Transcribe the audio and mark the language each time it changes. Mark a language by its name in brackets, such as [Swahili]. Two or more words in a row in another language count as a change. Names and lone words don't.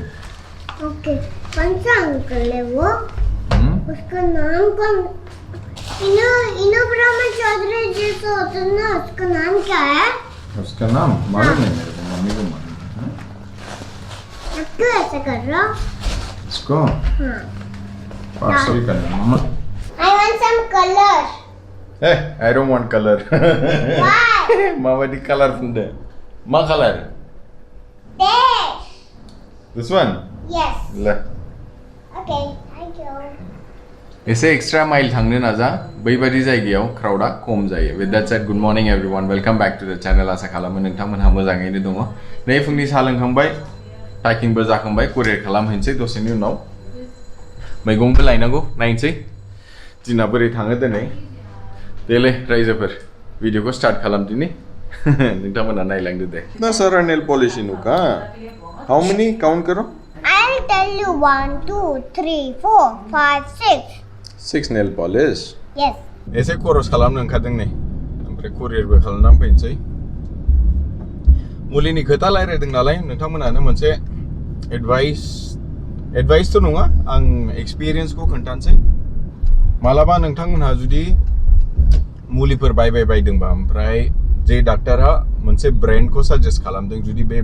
[Hindi] ओके कौन सा अंकल है वो उसका नाम कौन इनो ब्रह्मा चौधरी जैसा होता है ना उसका नाम क्या है उसका नाम मालूम नहीं मेरे को मम्मी को मालूम है आप क्यों ऐसा कर रहे हो इसको हाँ पार्सल करना मम्मा [English] I want some color Hey, I don't want color. Why? Mama di colorful there. Ma color? This This one? Yes [Hindi] Le. [English] Okay, thank you [Bodo] एसे [English] extra mile [Bodo] थांनो नाजा बैबादि जायगायाव क्राउडा खम जायो [English] with that said good morning everyone welcome back to the channel [Bodo] आसा खालामो नोंथांमोनहा मोजाङैनो दङ नै फुंनि साहा लोंखांबाय पैकिंबो जाखांबाय कुरियर खालामहैनोसै दसेनि उनाव मैगंबो लायनांगौ नायनोसै दिना बोरै थाङो दिनै देलै रायजोफोर भिडियोखौ स्टार्ट खालामदिनि नोंथांमोना नायलांदो दे ना सारा [English] nail polish [Bodo] इनुका [English] how many count [Bodo] करो [English] I'll tell you 1 2 3 4 5 6 6 nail polish Yes [Bodo] एसे खरस खालामनो ओंखारदों नै ओमफ्राय कुरियरबो खालामनानै फैनोसै मुलिनि खोथा रायलायदों नालाय नोंथांमोनानो मोनसे एडभाइस तो नङा आं एक्सपिरियेन्सखौ खोन्थानोसै मालाबा नोंथांमोनहा जुदि मुलिफोर बायदोंबा ओमफ्राय जे डाक्टरा मोनसे ब्रान्डखौ साजेस्ट खालामदों जुदि बे